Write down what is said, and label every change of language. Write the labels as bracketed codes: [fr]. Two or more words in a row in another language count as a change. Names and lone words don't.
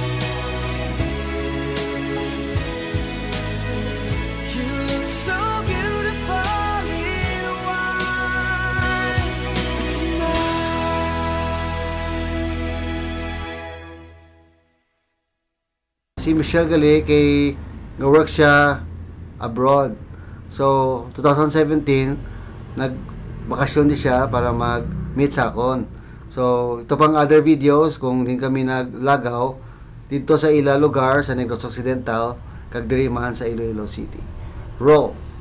[en] You look so beautiful in white tonight. [hil] Si Michelle gali kay nga-work siya abroad. So 2017 nagbakasyon di siya para mag-meet sa akon. So ito pang [en] other videos [hil] kung din kami naglagaw dito sa ila lugar sa Negros Occidental kag diri man sa Iloilo City. Roll.